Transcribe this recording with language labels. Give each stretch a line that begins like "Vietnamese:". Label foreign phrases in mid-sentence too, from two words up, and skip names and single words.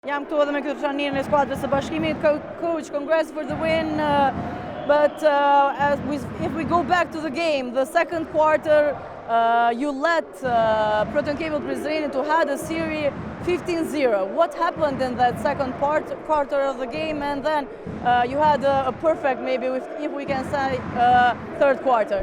Albanian: Jam këtu edhe me këtë trajnerin e skuadrës së Bashkimit.
English: Coach, congrats for the win. But if we go back to the game, the second quarter, you let Proton Cable Prizreni to have a series 15-0. What happened in that second quarter of the game? And then you had a perfect, maybe if we can say, third quarter.